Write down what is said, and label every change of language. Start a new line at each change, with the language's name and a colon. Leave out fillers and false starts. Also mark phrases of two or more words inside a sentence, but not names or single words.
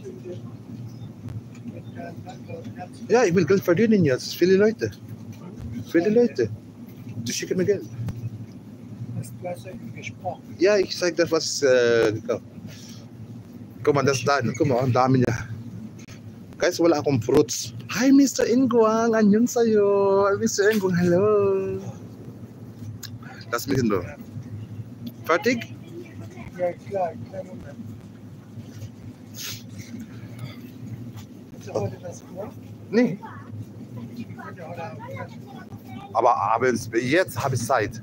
German: Ja, ich will Geld verdienen jetzt. Viele Leute. Viele Leute. Die schicken mir Geld. Du hast ja gesprochen. Ja, ich sag das, was gekauft. Guck mal, das da. Guck mal,
Filipino: ang dami niya. Guys, wala akong fruits. Hi, Mr. Ingwang. Annyeong sayo. Mr. Ingwang, hello.
German: Lass mich hin, bro. Fertig? Ja, klar, kleinen Moment. Hast du heute was gemacht? Nee. Ich könnte heute Abend was Aber abends, jetzt habe ich Zeit.